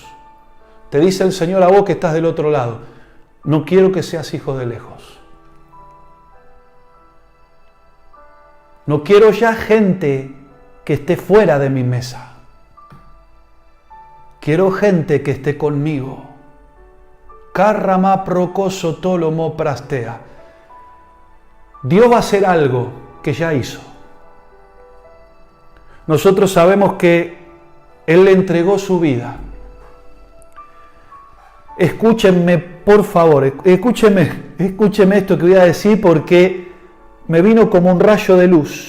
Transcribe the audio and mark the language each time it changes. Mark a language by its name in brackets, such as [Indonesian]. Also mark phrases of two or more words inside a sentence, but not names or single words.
[Spanish] Te dice el Señor a vos que estás del otro lado, no quiero que seas hijo de lejos. No quiero ya gente que esté fuera de mi mesa. Quiero gente que esté conmigo. Karrama procoso tolomo prastea. Dios va a hacer algo que ya hizo. Nosotros sabemos que Él le entregó su vida. Escúchenme, por favor, escúchenme esto que voy a decir porque me vino como un rayo de luz.